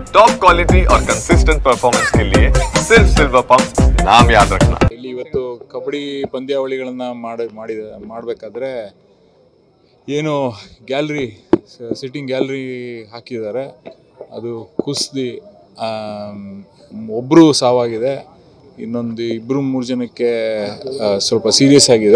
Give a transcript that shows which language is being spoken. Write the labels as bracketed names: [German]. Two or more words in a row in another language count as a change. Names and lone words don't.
[English] top quality [Hindi] और [English] consistent performance [Hindi] के लिए सिर्फ सिल्वर पंप नाम याद रखना। [Kannada] ಇಲ್ಲಿ ಇವತ್ತು ಕಬಡ್ಡಿ ಪಂದ್ಯಾವಳಿಗಳನ್ನ ಮಾಡಬೇಕಾದ್ರೆ ಏನು [English] gallery sitting gallery [Kannada] ಹಾಕಿದ್ದಾರೆ, ಅದು ಕುಸಿದು ಒಬ್ಬರು ಸಾವಾಗಿದೆ, ಇನ್ನೊಂದು ಇಬ್ಬರು ಮೂರು ಜನಕ್ಕೆ ಸ್ವಲ್ಪ ಸೀರಿಯಸ್ ಆಗಿದೆ.